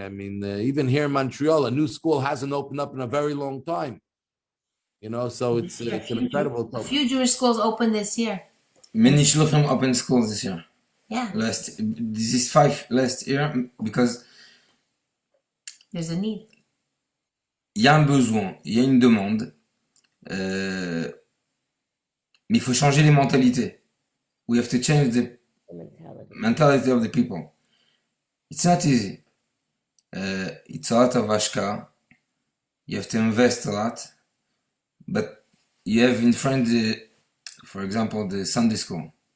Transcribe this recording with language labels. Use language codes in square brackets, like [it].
[en] I mean, even here in Montreal, a new school hasn't opened up in a very long time. So it's an incredible. A few Jewish schools opened this year. Many shluchim open schools this year. Yeah. This is 5 last year because there's a need. [fr] Il y a un besoin, il y a une demande, mais il faut changer les mentalités. [en] We have to change the mentality of the people. It's not easy. It's a lot of ashka. You have to invest a lot. But you have in front, for example, the Sunday school.